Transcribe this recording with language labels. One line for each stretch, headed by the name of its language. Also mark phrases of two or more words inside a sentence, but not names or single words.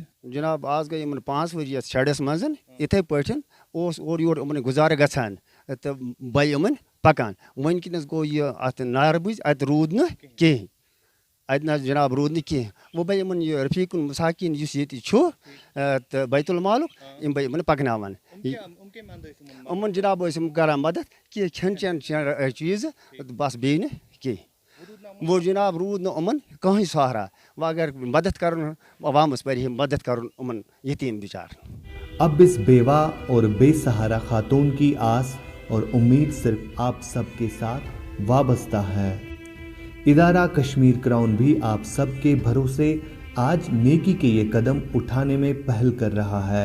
Kashmiri: جناب آز گٔے یِمن 5 ؤری یَتھ شَڈَس منٛز یِتھَے پٲٹھۍ اوس اورٕ یورٕ یِمن گُزارٕ گژھان تہٕ بَے یِمن پَکان وٕنکیٚنَس گوٚو یہِ اَتھ نارٕ بٕزۍ اَتہِ روٗد نہٕ کِہیٖنۍ اَتہِ نہ حظ جناب روٗد نہٕ کینٛہہ وۄنۍ بَے یِمن یہِ رفیٖق المساکیٖن یُس ییٚتہِ چھُ تہٕ بیت المالُک یِم بَے یِمن پَکناوان یِمن جناب ٲسۍ یِم کران مدد کینٛہہ کھٮ۪ن چٮ۪ن چیٖزٕ بَس بیٚیہِ نہٕ کینٛہہ وۄنۍ جناب روٗد نہٕ یِمن کٕہٕنۍ سہارا وۄنۍ اگر مدد کرُن عوامَس پَزِ ہے مدد کرُن یِمن یتیٖم بِچار
Urdu: اب اس بیوہ اور بےسہارا خاتون کی آس اور امید صرف آپ سب کے ساتھ وابستہ ہے. ادارہ کشمیر کراؤن بھی آپ سب کے بھروسے آج نیکی کے یہ قدم اٹھانے میں پہل کر رہا ہے.